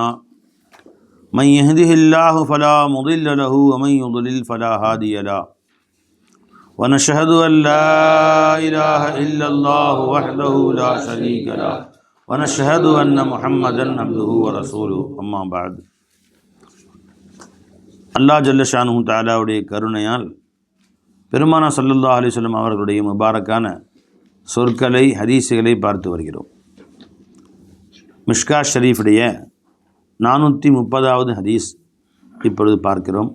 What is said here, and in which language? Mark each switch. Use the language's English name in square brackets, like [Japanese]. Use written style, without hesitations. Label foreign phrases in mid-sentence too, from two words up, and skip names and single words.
[Arabic] من يهده الله فلا مضل له ومن يضلل فلا هادي له. ونشهد أن لا إله إلا الله وحده لا شريك له ونشهد أن محمدا عبده ورسوله. أما بعد. الله جل شأنه [Tamil] தஆலாவுடைய கருணையால் பெருமானார் [Arabic] صلى الله عليه وسلم [Tamil] அவர்களுடைய முபாரக்கான சொற்களை ஹதீஸுகளை பார்த்து வருகிறோம். மிஷ்கா ஷரீஃபுடைய 430வது ஹதீஸ் இப்பொழுது பார்க்கிறோம்.